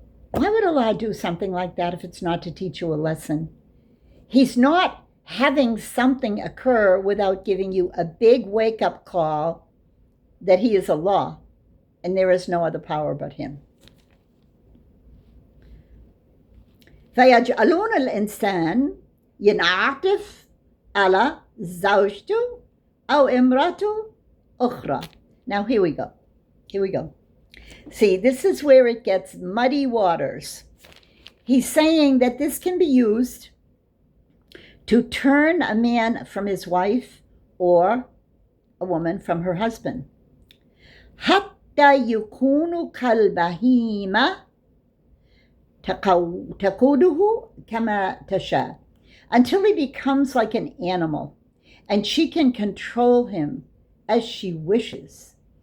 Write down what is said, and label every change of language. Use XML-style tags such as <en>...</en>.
<en>Why would Allah do something like that if it's not to teach you a lesson? He's not having something occur without giving you a big wake-up call that He is Allah, and there is no other power but Him.</en> <ar>فيجعلون الإنسان ينعطف على زوجته أو امرأته أخرى.</ar> <en>Now here we go. See, this is where it gets muddy waters. He's saying that this can be used to turn a man from his wife or a woman from her husband.</en> <ar>حتى يكون كالبهيمة تقوده كما تشاء,</ar> <en>until he becomes like an animal and she can control him as she wishes.</en>